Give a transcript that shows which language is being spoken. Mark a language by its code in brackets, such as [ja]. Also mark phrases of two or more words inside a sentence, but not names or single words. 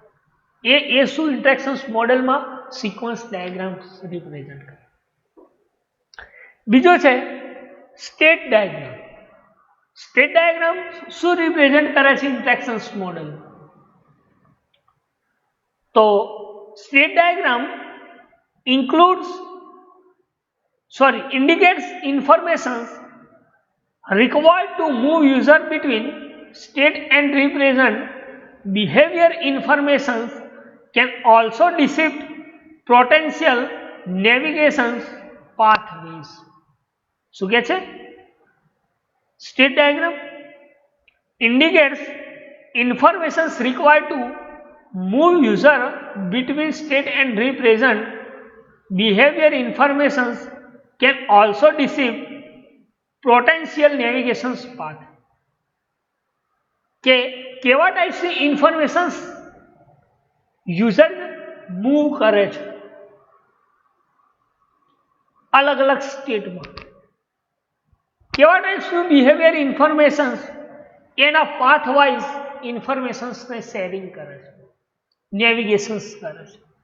[gu] એ શું ઇન્ટરેક્શન્સ મોડેલમાં [en] sequence diagram represent [gu] કરે. બીજો છે [en] state diagram. state diagram [gu] શું રિપ્રેઝન્ટ કરે છે [en] interactions model? તો state diagram indicates informations required to move user between state and represent behavior. Informations can also depict potential navigation pathways. [gu] શું કહે છે? [en] state diagram indicates informations required to move user between state and represent behavior. Informations can also depict potential navigation path. [gu] કે કેવા ટાઈપ્સની [en] informations user move [gu] કરે છે અલગ અલગ સ્ટેટમાં, કેવા ટાઈપ્સનું [en] behavior informations [gu] એના [en] path wise [gu] ઇન્ફોર્મેશન્સને શેરિંગ કરે છે, નેવિગેશન્સ કરે છે.